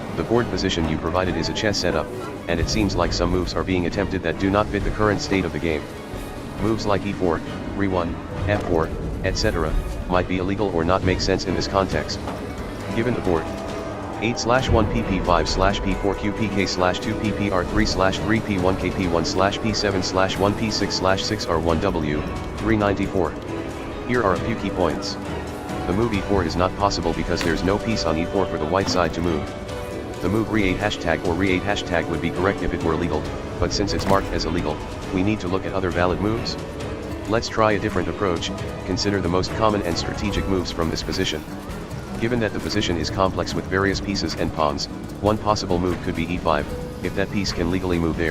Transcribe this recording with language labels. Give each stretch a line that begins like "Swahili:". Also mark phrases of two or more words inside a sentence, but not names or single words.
English: board position you provided is a chess setup, and it seems like some moves are being attempted that do not fit the current state of the game. Moves like e4, re1, f4, etc., might be illegal or not make sense in this context. Given the board 8/1pp5/p4qpk/2pp/r3/3p1kp1/p7/1p6/6r1w, 394. Here are a few key points. The move e4 is not possible because there's no piece on e4 for the white side to move. The move re8 hashtag or re8 hashtag would be correct if it were legal, but since it's marked as illegal, we need to look at other valid moves. Let's try a different approach, consider the most common and strategic moves from this position. Given that the position is complex with various pieces and pawns, one possible move could be e5, if that piece can legally move there.